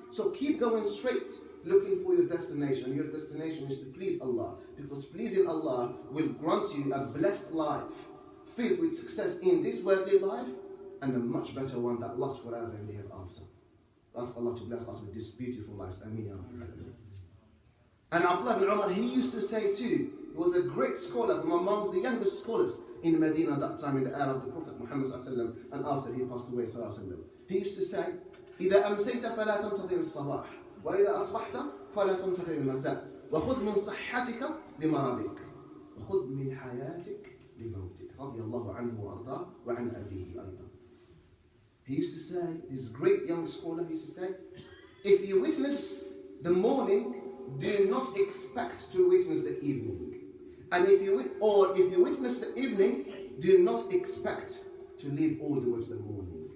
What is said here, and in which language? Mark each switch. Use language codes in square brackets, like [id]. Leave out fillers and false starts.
[en] So keep going straight, looking for your destination. Your destination is to please Allah, because pleasing Allah will grant you a blessed life filled with success in this worldly life and a much better one that lasts forever in the hereafter. Ask Allah to bless us with these beautiful lives. Ameen ya Rabbil Alamin. And Abdullah ibn Umar, he used to say too, he was a great scholar from amongst the youngest scholars in Medina at that time, in the era of the Prophet Muhammad ﷺ, and after he passed away ﷺ. He used to say, [ar] إذا أمسيت فلا تنتظر الصباح وإذا أصبحت فلا تنتظر المساء وخذ من صحتك لمرضك وخذ من حياتك لموتك رضي الله عنه وأرضاه وعن أبيه أيضا. [en] He used to say, this great young scholar, he used to say, if you witness the morning, do not expect to witness the evening. And if you witness the evening, do not expect to live all the way to the morning.